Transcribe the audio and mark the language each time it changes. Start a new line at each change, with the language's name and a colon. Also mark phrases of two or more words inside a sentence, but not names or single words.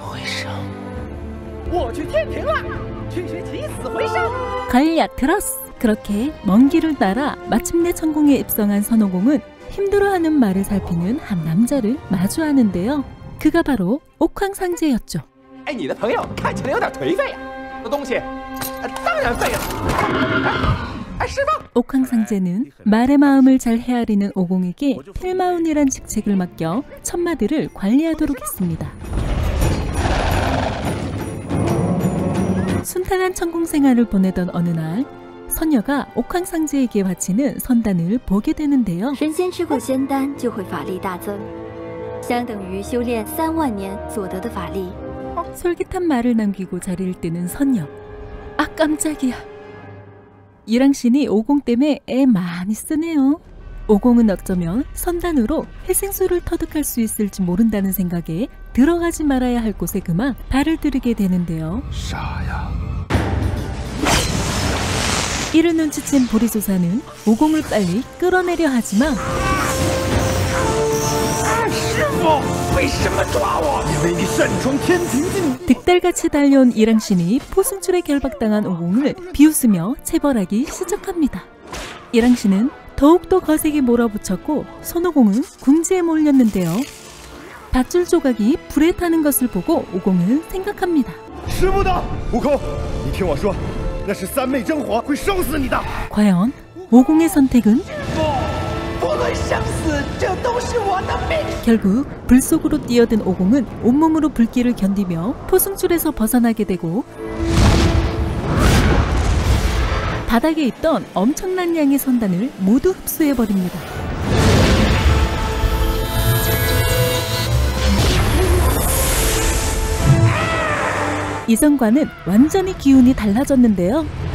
Korean: 걸려 들었어. 그렇게 먼 길을 따라 마침내 천궁에 입성한 선호공은 힘들어하는 말을 살피는 한 남자를 마주하는데요. 그가 바로 옥황상제였죠.
Chinese: 哎，你的朋友看起来有点颓废呀，这东西，当然废了。哎，释放！
Korean: 옥황상제는 말의 마음을 잘 헤아리는 오공에게 필마운이란 직책을 맡겨 천마들을 관리하도록 했습니다. 순탄한 천궁 생활을 보내던 어느 날 선녀가 옥황상제에게 바치는 선단을 보게 되는데요.
Chinese: 神仙吃过仙丹就会法力大增，相等于修炼3万年所得的法力。
Korean: 솔깃한 말을 남기고 자리를 뜨는 선녀. 아 깜짝이야. 이랑신이 오공 때문에 애 많이 쓰네요. 오공은 어쩌면 선단으로 회생수를 터득할 수 있을지 모른다는 생각에 들어가지 말아야 할 곳에 그만 발을 들이게 되는데요.
Chinese: 傻呀！
Korean: 이를 눈치챈 보리조사는 오공을 빨리 끌어내려 하지만
Chinese: 师傅，为什么抓我？因为你擅闯天庭境。
Korean: 득달같이 달려온 이랑신이 포승줄에 결박당한 오공을 비웃으며 체벌하기 시작합니다. 이랑신은 더욱더 거세게 몰아붙였고 손오공은 궁지에 몰렸는데요. 밧줄 조각이 불에 타는 것을 보고 오공은 생각합니다.
Chinese: 师傅的，悟空，你听我说，那是三昧真火，会烧死你的。
Korean: 과연 오공의 선택은?
Chinese: 不论生死，这都是我的命。
Korean: 결국 불 속으로 뛰어든 오공은 온몸으로 불길을 견디며 포승줄에서 벗어나게 되고 바닥에 있던 엄청난 양의 선단을 모두 흡수해버립니다. 이전과는 완전히 기운이 달라졌는데요.